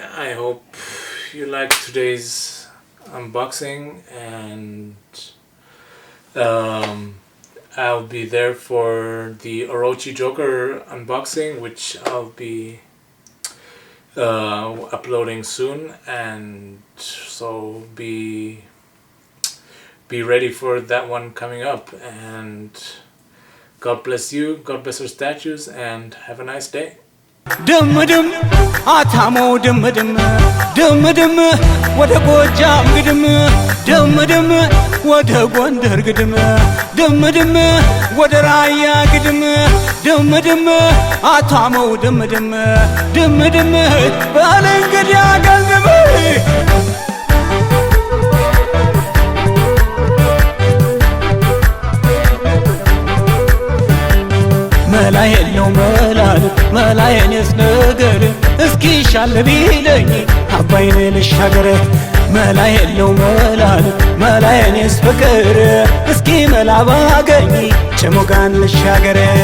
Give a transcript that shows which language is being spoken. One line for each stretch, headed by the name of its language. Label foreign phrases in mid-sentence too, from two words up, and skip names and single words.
English: I hope you liked today's unboxing, and I'll be there for the Orochi Joker unboxing, which I'll be uploading soon, and so be ready for that one coming up. And God bless you, God bless our statues, and have a nice day.
Amharic: ድም ድም አታሞ ድም ድም ድም ድም ወደ ጎጃም ግድም ድም ድም ወደ ጎንደር ግድም ድም ድም ወደ ራያ ግድም ድም ድም አታሞ ድም ድም ድም ድም ባለንገድ ያገልግም መላ የለው መላ የኔስ ነገር እስኪ ሻል ቢለኝ አባይን ልሻገር መላ የለው መላ የኔስ ፍቅር እስኪ መላ ባገኝ ጭሙጋን ልሻገር